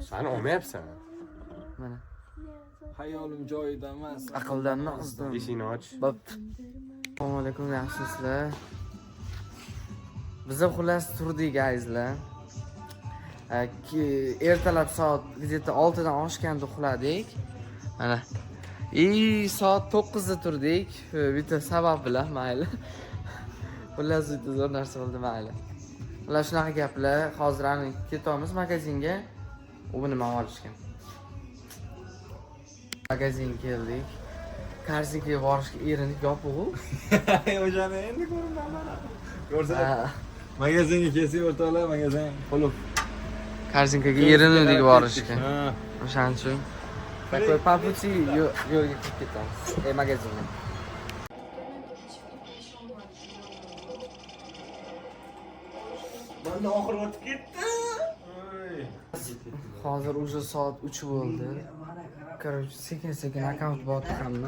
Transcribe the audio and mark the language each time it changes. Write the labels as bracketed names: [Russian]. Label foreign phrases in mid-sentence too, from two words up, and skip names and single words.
[Uzbek] Mana olmayapsan. Mana. Hayolim joyida emas. Aqldan ozdim. Eshikni och. Bo'pti. Assalomu alaykum, yaxshisizlar? Biz ham xullas turdik, azizlar. Ertalab soat где-то 6 dan oshganda uxladik. Mana. Soat 9 da turdik. Bitta sabab bilan, mayli. Xullas bitta zo'r narsa bo'ldi, mayli. Ular shunaqa gaplar. Hozir ani ketamiz magazinga. U nima olishgan? Magazinga keldik. Karsinga borishga erinib yopiq-u. O'shani endi ko'raman. Ko'rsa. Magazinga kelsak o'rtoqlar, magazin qulf. Karsinkaga erindik borishga. O'shaning uchun [Russian] такой по пути [Uzbek] yo'lga chiqib ketamiz. Magazinga. Mana oxiri o'tib ketdi. Hozir уже soat 3 bo'ldi. Короче, sekin-sekin akkaunt bo'lyapti hamma.